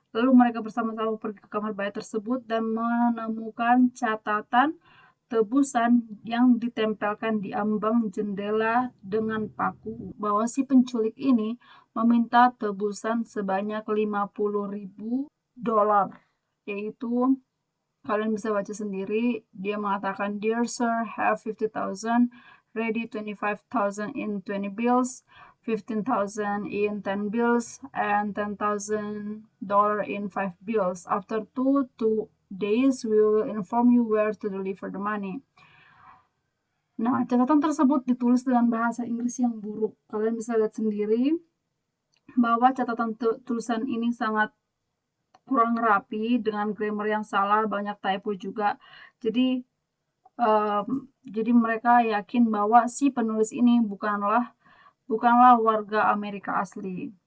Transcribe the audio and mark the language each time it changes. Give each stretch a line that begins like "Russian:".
Indonesian: Lalu mereka bersama-sama pergi ke kamar bayi tersebut dan menemukan catatan tebusan yang ditempelkan di ambang jendela dengan paku bahwa si penculik ini meminta tebusan sebanyak $50.000, yaitu kalian bisa baca sendiri.
English: Dia mengatakan, "Dear sir, have 50,000 ready, 25,000 in 20 bills, 15,000 in 10 bills, and $10,000 in 5 bills. After 2 days, we will inform you where to deliver the money."
Indonesian: Nah, catatan tersebut ditulis dengan bahasa Inggris yang buruk. Kalian bisa lihat sendiri bahwa catatan tulisan ini sangat kurang rapi, dengan grammar yang salah, banyak typo juga. Jadi mereka yakin bahwa si penulis ini bukanlah warga Amerika asli.